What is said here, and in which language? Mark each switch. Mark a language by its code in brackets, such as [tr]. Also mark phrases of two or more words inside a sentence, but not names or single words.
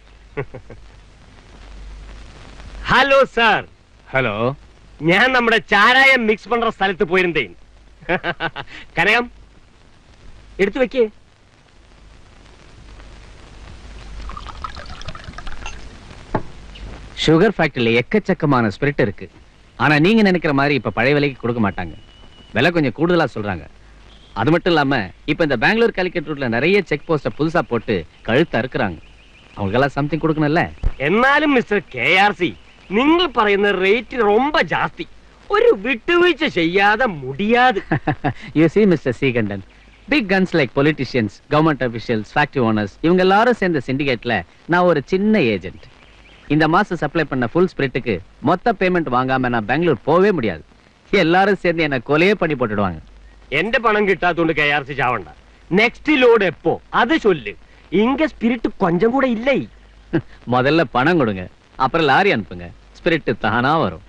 [ml] ഹലോ സാർ. ഹലോ. ഞാൻ നമ്മുടെ ചാരായം മിക്സ് പண்ற സ്ഥലത്ത് പോയിരുന്നേ. കനകം എടുത്തു വെക്കേ. [ta] சுகர் ஃபேக்டரியில எக்கச்சக்கமான ஸ்பிரிட் இருக்கு. ஆனா நீங்க நினைக்கிற மாதிரி இப்ப பழைய விலைக்கு கொடுக்க மாட்டாங்க. விலை கொஞ்சம் கூடுதலா சொல்றாங்க. அது மட்டும் இல்லாம இப்ப இந்த பெங்களூர் காலிக்கட் ரூட்ல நிறைய [en] check post [ta] புதுசா போட்டு கழுத்து அறுக்குறாங்க. அவங்களுக்கெல்லாம் சம்திங் கொடுக்கணும்ல. [ml] എന്നാലും മിസ്റ്റർ KRC, നിങ്ങൾ പറയുന്ന റേറ്റ് [ta] ரொம்ப ஜாஸ்தி. ஒரு விட்டுவீழ்ச்சி செய்யாத முடியாது. [en] You see, Mr. Srikandan, big guns like politicians, government officials, factory owners, [ta] இவங்க எல்லாரும் சேர்ந்த சிண்டிகேட்ல நான் ஒரு சின்ன ஏஜென்ட். இந்த மாசம் சப்ளை பண்ண ஃபுல் ஸ்பிரிட்டுக்கு மொத்த பேமெண்ட் வாங்காம நான் பெங்களூர் போவே முடியாது. எல்லாரும் சேர்ந்து என்ன கொலையே பண்ணி போட்டுடுவாங்க. [ml] എന്റെ പണം കിട്ടാത്തോണ്ട് KRC ചാവണ്ട. [en] next load [ml] എപ്പോ അത് ചൊല്ല്. [ta] ഇங்க സ്പിരിറ്റ് கொஞ்சம் கூட இல்லை. முதல்ல பணம் கொடுங்க, அப்புறம் லாரி அனுப்புங்க. ஸ்பிரிட் தானா வரும்.